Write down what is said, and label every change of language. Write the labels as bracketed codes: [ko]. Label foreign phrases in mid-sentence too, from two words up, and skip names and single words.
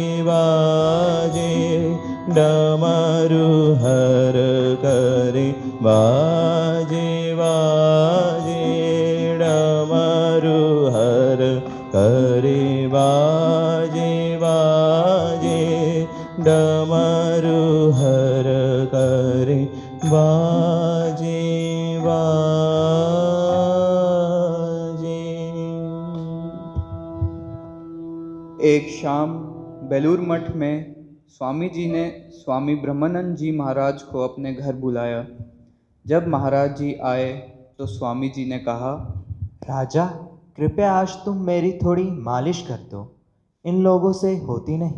[hi] बाजे डमरू हर करे बाजे बाजे डमरू हर करे बाजे बाजे डमरू हर करे बाजे बाजे। एक शाम बेलूर मठ में स्वामी जी ने स्वामी ब्रह्मानंद जी महाराज को अपने घर बुलाया। जब महाराज जी आए तो स्वामी जी ने कहा, राजा, कृपया आज तुम मेरी थोड़ी मालिश कर दो, इन लोगों से होती नहीं।